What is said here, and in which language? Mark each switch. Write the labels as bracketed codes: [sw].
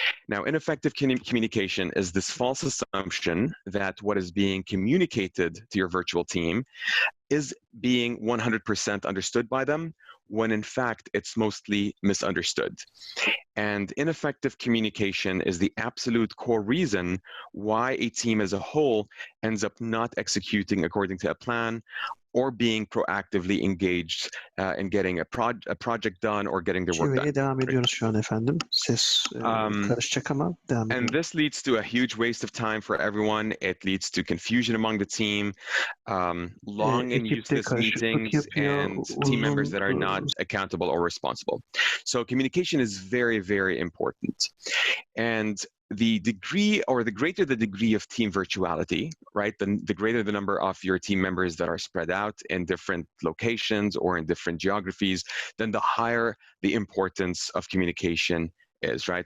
[en] Now, ineffective communication is this false assumption that what is being communicated to your virtual team is being 100% understood by them, when in fact it's mostly misunderstood. And ineffective communication is the absolute core reason why a team as a whole ends up not executing according to a plan, or being proactively engaged in getting a project done or getting their work done. [tr] Devam ediyoruz şu an efendim. Ses karışacak ama devam ediyoruz. [en] And this leads to a huge waste of time for everyone. It leads to confusion among the team, long and useless meetings, and team members that are not accountable or responsible. So communication is very, very important. And the degree, or the greater the degree of team virtuality, right, the greater the number of your team members that are spread out in different locations or in different geographies, then the higher the importance of communication is, right?